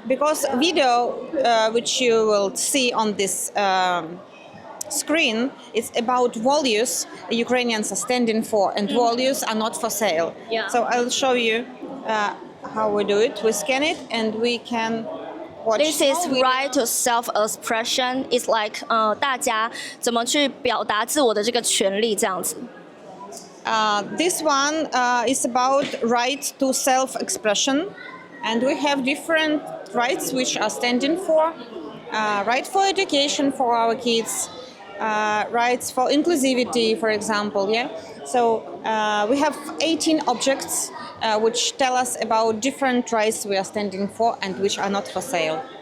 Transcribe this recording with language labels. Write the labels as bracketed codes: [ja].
[en] Because video, which you will see on this screen, is about values Ukrainians are standing for, and values are not for sale. Yeah. So I'll show you how we do it. We scan it, and we can watch. This is right to self-expression. It's like [zh] 大家怎么去表达自我的这个权利这样子。 [en] This one is about right to self-expression, and we have different rights which are standing for. Right for education for our kids, rights for inclusivity, for example. Yeah. So we have 18 objects which tell us about different rights we are standing for and which are not for sale.